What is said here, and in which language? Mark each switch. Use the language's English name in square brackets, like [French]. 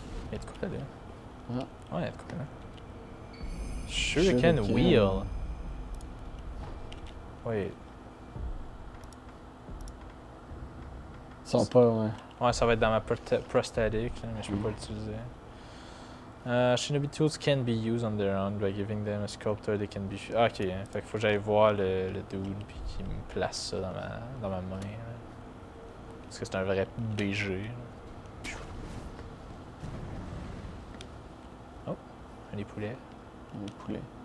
[French] Il y a de quoi là? Ouais. Ouais, il y a de quoi là. Shuriken Wheel. [English] Wait. [French] Ils sont pas, ouais. Ouais, ça va être dans ma prosthetic, là, mais je peux pas l'utiliser. [English] Shinobi tools can be used on their own by giving them a sculptor they can be... [French] Ah, ok, hein. Fait qu'il faut que j'aille voir le dude puis qu'il me place ça dans ma main. Là. Parce que c'est un vrai BG. Là. Oh, un poulets. Les poulets.